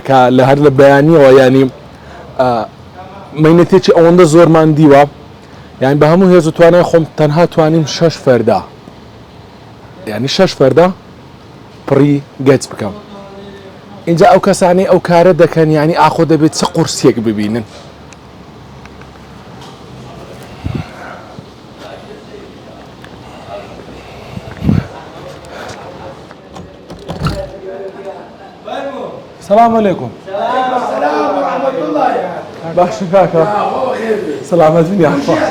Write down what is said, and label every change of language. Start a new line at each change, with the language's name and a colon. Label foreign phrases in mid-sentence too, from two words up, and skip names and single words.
Central Kurdish: کە لە هەر لە بەیانیەوە ینی مەینەتێکی ئەوەندە زۆرمان دیوە یعنی بە هەموو هێز و توانای خۆم تەنها توانیم 6 فەردا ینی 6 فەردا پڕی گەچ بکەم اینجا ئەو کەسانی ئەو کارە دەکەن ینی ئاخۆ دەبێت چ قورسێک ببینن
Arabic: السلام عليكم. السلام ورحمة الله.
Central Kurdish: باشا كاكا.
Arabic: سلامة يا أخوة.